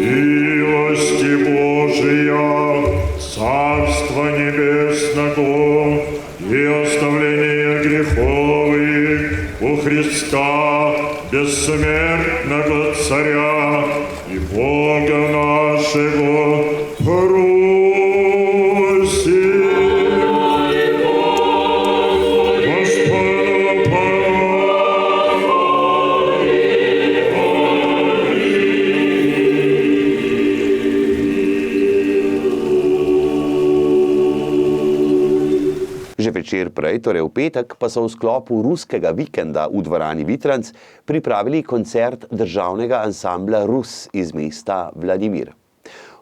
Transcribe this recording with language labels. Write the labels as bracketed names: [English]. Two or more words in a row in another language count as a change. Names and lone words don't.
[Russian] Милости Божия, Царство Небесного и оставление греховых у Христа, бессмертного Царя и Бога нашего, просим. Господу [Slovenian] Že večer prej, torej v petek, pa so v sklopu ruskega vikenda v dvorani Vitranc pripravili koncert državnega ansambla Rus iz mesta Vladimir.